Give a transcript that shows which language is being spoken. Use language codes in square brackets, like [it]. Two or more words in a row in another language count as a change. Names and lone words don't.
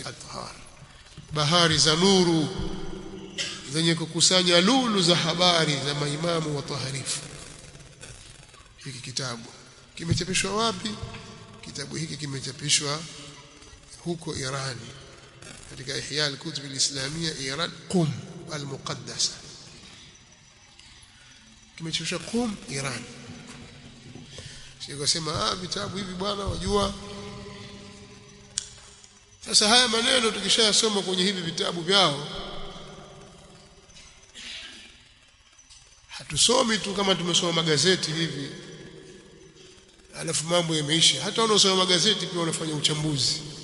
[sw] al-tahar bahari za nuru zenye kukusanya lulu za habari za maimamu wa taharifu hiki kitabu kimechapishwa wapi kitabu hiki kimechapishwa huko Iran katika Ihya al-Kutub al-Islamiyya Iran Qum al-Muqaddasa kimechapishwa Qum Iran sema vitabu hivi bwana wajua sasa haya maneno tukishayasoma kwenye hivi vitabu vyao hatusomi tu kama tumesoma magazeti hivi alafu mambo yameisha hata wanaosoma magazeti pia wanafanya uchambuzi